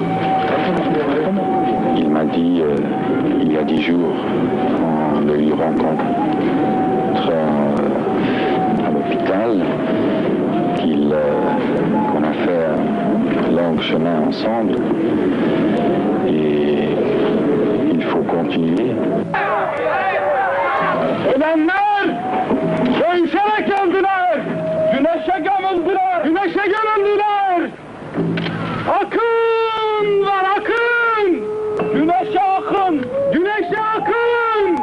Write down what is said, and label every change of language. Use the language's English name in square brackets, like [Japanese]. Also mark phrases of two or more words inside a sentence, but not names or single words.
[French] Il m'a dit, il y a 10 jours, en le rencontrant à l'hôpital, qu'on a fait un long chemin ensemble et il faut continuer. [Turkish] Ölenler dövüşerek öldüler, güneşe gömüldüler, güneşe gömüldüler. Akın var akın, güneşe akın, güneşe akın.